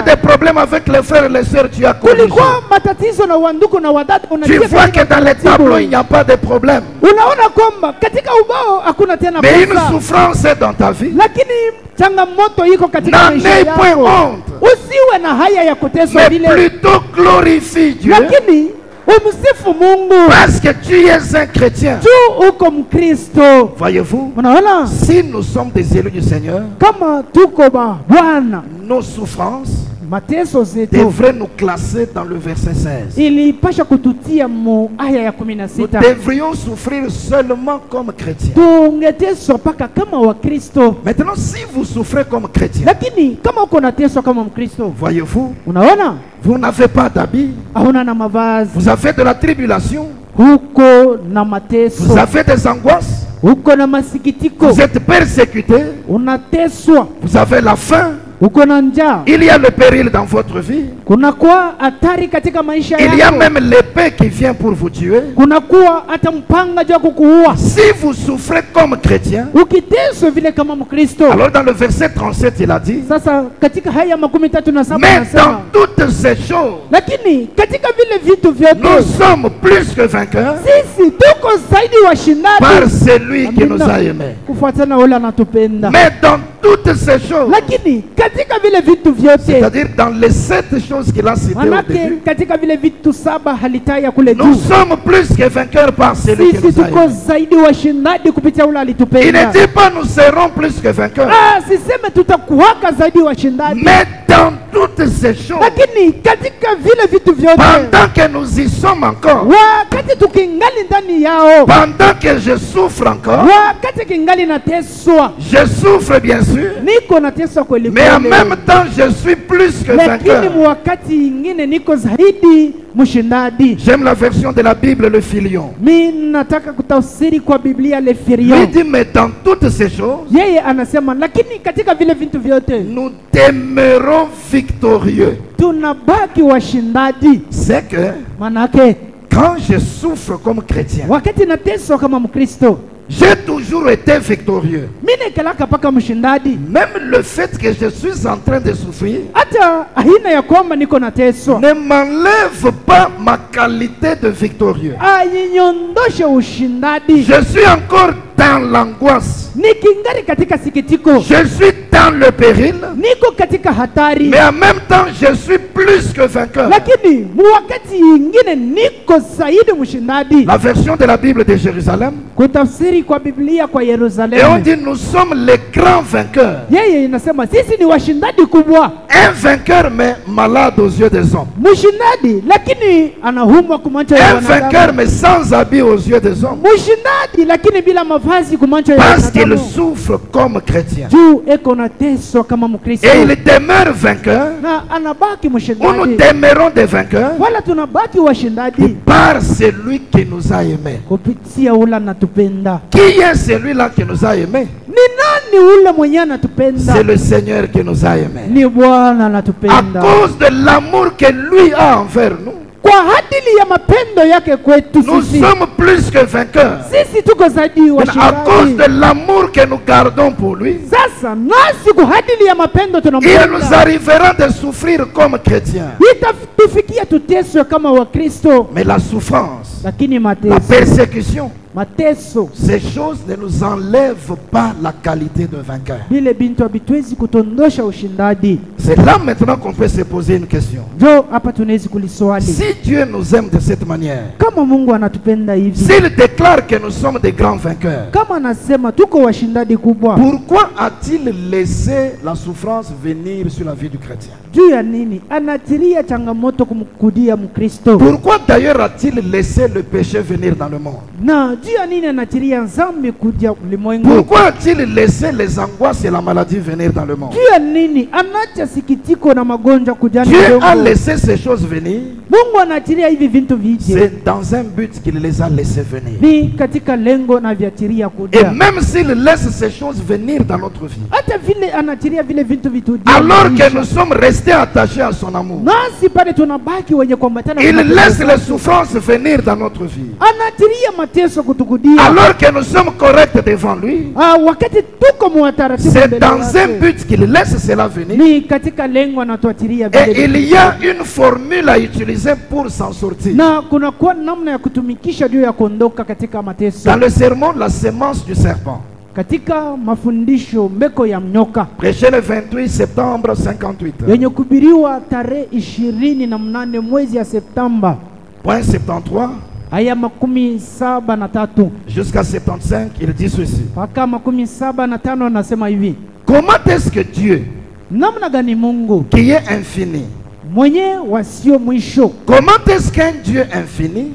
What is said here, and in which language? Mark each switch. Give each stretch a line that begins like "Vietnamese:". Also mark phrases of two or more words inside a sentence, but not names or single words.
French: des problèmes avec les frères et les sœurs, tu as corrigé.
Swahili: kulikuwa matatizo na wandugu na wadada,
French: Tu
Swahili: unatia
French: vois
Swahili: katika
French: que dans les
Swahili: utaratibu.
French: tableaux, il n'y a pas de problème.
Swahili: Unaona kwamba katika ubao hakuna tena
French: Mais une
Swahili: kosa,
French: souffrance est dans ta vie.
Swahili: lakini changamoto iko katika
French: N'en
Swahili: maisha
French: aie point
Swahili: yako.
French: honte,
Swahili: Usiwe na haya ya kuteswa
French: mais
Swahili: vile,
French: plutôt glorifie Dieu
Swahili: lakini umsifu Mungu
French: parce que tu es un chrétien.
Swahili: juu uko Mkristo.
French: Voyez-vous,
Swahili: Unaona,
French: si nous sommes des élus du Seigneur,
Swahili: kama tuko ba Bwana,
French: nos souffrances
Swahili: mateso zetu
French: devraient nous classer dans le verset 16.
Swahili: ilipasha kututia mu aya ya
French: Nous
Swahili: 16.
French: devrions souffrir seulement comme chrétiens.
Swahili: Tungeteswa paka kama Wakristo,
French: Maintenant, si vous souffrez comme chrétien,
Swahili: lakini kama uko nateswa kama Mkristo,
French: voyez-vous,
Swahili: unaona
French: vous n'avez pas d'habit,
Swahili: hauna na mavazi,
French: vous avez de la tribulation,
Swahili: huko na
French: vous
Swahili: mateso,
French: avez des angoisses,
Swahili: huko na masikitiko,
French: vous êtes persécutés,
Swahili: unateswa,
French: vous avez la faim,
Swahili: uko na njaa,
French: il y a le péril dans votre vie,
Swahili: kunakuwa hatari katika maisha
French: il y a
Swahili: yako,
French: même l'épée qui vient pour vous tuer.
Swahili: kunakuwa hata mpanga juu ya kukuua.
French: Si vous souffrez comme chrétien,
Swahili: Ukiteswa vile kama Mkristo,
French: alors dans le verset 37, il a dit,
Swahili: sasa katika haya 37
French: mais dans
Swahili: anasema,
French: toutes ces choses,
Swahili: lakini katika vile vitu
French: nous
Swahili: vyote
French: sommes plus que vainqueurs
Swahili: sisi tuko zaidi washindani
French: par celui qui
Swahili: Amina.
French: nous a aimés.
Swahili: kufuatana ule anatupenda.
French: Mais dans toutes ces choses,
Swahili: Lakini katika vile vitu vyote,
French: c'est-à-dire dans les 7 choses qu'il a citées au
Swahili: manake
French: début,
Swahili: katika vile vitu 7 halitaya kule
French: nous
Swahili: juu,
French: sommes plus que vainqueurs par celui qui
Swahili: sisi
French: nous a
Swahili: tuko
French: aimés.
Swahili: zaidi washindani kupitia ule
French: Il
Swahili: alitupenda.
French: ne dit pas nous serons plus que vainqueurs,
Swahili: Siseme tutakuwaka zaidi washindani,
French: mais dans toutes ces choses,
Swahili: lakini katika vile vitu vyote,
French: pendant que nous y sommes encore,
Swahili: wakati tukingali ndani yao,
French: pendant que je souffre encore,
Swahili: wakati kingali nateswa,
French: je souffre bien sûr,
Swahili: niko nateswa kweli
French: mais en
Swahili: kweli,
French: même temps je suis plus que
Swahili: lakini
French: vainqueur.
Swahili: wakati ingine niko zaidi mshindani.
French: J'aime la version de la Bible, le Filion.
Swahili: Mi nataka kutafsiri kwa Biblia le
French: Il
Swahili: Firion.
French: dit, mais dans toutes ces choses,
Swahili: Yeye anasema lakini katika vile vitu vyote
French: nous demeurons victorieux.
Swahili: tunabaki washindaji.
French: C'est que
Swahili: Manake
French: quand je souffre comme chrétien,
Swahili: wakati nateswa kama Mkristo,
French: j'ai toujours été victorieux.
Swahili: mi nekelaka paka mshindaji,
French: Même le fait que je suis en train de souffrir
Swahili: hata aina ya kwamba niko nateswa
French: ne m'enlève pas ma qualité de victorieux.
Swahili: ainyondoshe ushindaji.
French: Je suis encore dans l'angoisse.
Swahili: Nikingari katika sikitiko,
French: Je suis dans le péril.
Swahili: niko katika hatari,
French: Mais en même temps, je suis plus que vainqueur.
Swahili: lakini wakati ingine niko zaidi mshindaji.
French: La version de la Bible de Jérusalem.
Swahili: Kutafsiri kwa Biblia kwa
French: Et on
Swahili: Yerusalemu,
French: dit nous sommes les grands vainqueurs.
Swahili: yeye inasema sisi ni washindaji kubwa.
French: Un vainqueur mais malade aux yeux des hommes.
Swahili: Mshindaji lakini anaumwa kwa macho ya
French: Un vainqueur
Swahili: wanadamu.
French: mais sans habit aux yeux des hommes.
Swahili: Mshindaji lakini bila mavazi kwa macho ya
French: Parce qu'il
Swahili: wanadamu.
French: souffre comme chrétien.
Swahili: Juu eko nateswa kama Mkristo
French: Et il demeure vainqueur.
Swahili: na anabaki
French: Ou nous
Swahili: mshindaji,
French: demeurons des vainqueurs
Swahili: wala tunabaki washindaji
French: par celui qui nous a aimés.
Swahili: kupitia ule anatupenda.
French: Qui est celui-là qui nous a aimés?
Swahili: Ni nani ule mwenye anatupenda?
French: C'est le Seigneur qui nous a aimés.
Swahili: Ni Bwana
French: À
Swahili: anatupenda
French: cause de l'amour que lui a envers nous,
Swahili: kwa ajili ya mapendo yake kwetu
French: nous
Swahili: sisi.
French: sommes plus que vainqueurs.
Swahili: Sisi tuko zaidi
French: Mais à cause
Swahili: washindaji.
French: de l'amour que nous gardons pour lui,
Swahili: Sasa nasi kwa ajili ya mapendo
French: il nous
Swahili: tunampenda,
French: arrivera de souffrir comme chrétiens.
Swahili: itatufikia tuteswe kama Wakristo,
French: Mais la souffrance,
Swahili: lakini
French: la
Swahili: mateso,
French: persécution,
Swahili: mateso
French: ces choses ne nous enlèvent pas la qualité de vainqueur.
Swahili: vile bintu habituwezi kutondosha ushindaji.
French: C'est là maintenant qu'on peut se poser une question.
Swahili: Jo, hapa tunawezi kuliswali,
French: Si Dieu nous aime de cette manière,
Swahili: kama Mungu anatupenda hivi,
French: s'il déclare que nous sommes des grands vainqueurs,
Swahili: kama anasema tuko washindaji kubwa,
French: pourquoi a-t-il laissé la souffrance venir sur la vie du chrétien?
Swahili: juu ya nini anatilia changamoto kumkudia Mkristo?
French: Pourquoi d'ailleurs a-t-il laissé le péché venir dans le monde?
Swahili: Na juu ya nini anatilia dhambi kuja ulimwengu?
French: Pourquoi a-t-il laissé les angoisses et la maladie venir dans le monde?
Swahili: Juu ya nini anacha sikitiko na magonjwa kujani
French: Dieu a
Swahili: ulimwengu?
French: laissé ces choses venir
Swahili: Mungu anaachilia hivi vitu vije
French: c'est dans un but qu'il les a laissés venir.
Swahili: ni katika lengo na viachilia
French: Et
Swahili: kuja.
French: même s'il laisse ces choses venir dans notre vie,
Swahili: Hata vile anaachilia vile vitu vitu
French: alors que nous sommes restés attachés à son amour,
Swahili: nasi pale tunabaki wenye kuambatana
French: il
Swahili: na
French: laisse
Swahili: mateso.
French: les souffrances venir dans notre vie.
Swahili: Anaachilia mateso kutukudia.
French: Alors que nous sommes corrects devant lui,
Swahili: Wakati tuko muwataratibu
French: c'est
Swahili: mbele
French: dans un
Swahili: yake,
French: but qu'il laisse cela venir.
Swahili: ni katika lengo anatuachilia vile
French: Et il
Swahili: vitu.
French: y a une formule à utiliser pour s'en sortir.
Swahili: Na kuna kuwa namna ya kutumikisha juu ya kuondoka katika mateso.
French: Dans le sermon, la semence du serpent,
Swahili: Katika mafundisho mbeko ya mnyoka
French: prêché le 28 septembre 58.
Swahili: yenye kubiriwa tarehe 28 mwezi ya Septemba
French: Point 73
Swahili: aya 73
French: jusqu'à 75, il dit ceci.
Swahili: mpaka 75 anasema hivi:
French: Comment est-ce que Dieu,
Swahili: namna gani Mungu
French: qui est infini,
Swahili: mwenye wasio mwisho,
French: comment est-ce qu'un Dieu infini,